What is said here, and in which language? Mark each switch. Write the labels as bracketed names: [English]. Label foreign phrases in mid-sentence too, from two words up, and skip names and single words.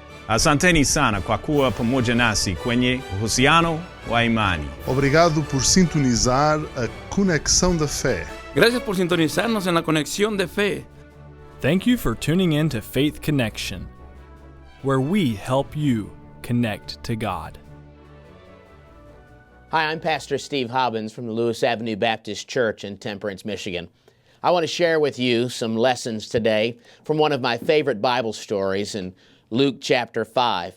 [Swahili] Asanteni sana kwa kuwa pamoja nasi kwenye uhusiano wa imani. [Portuguese] Obrigado por sintonizar a Conexão da Fé. [Spanish] Gracias por sintonizarnos en la conexión de fe. [English] Thank you for tuning in to Faith Connection, where we help you connect to God. Hi, I'm Pastor Steve Hobbins from the Lewis Avenue Baptist Church in Temperance, Michigan. I want to share with you some lessons today from one of my favorite Bible stories in Luke chapter 5.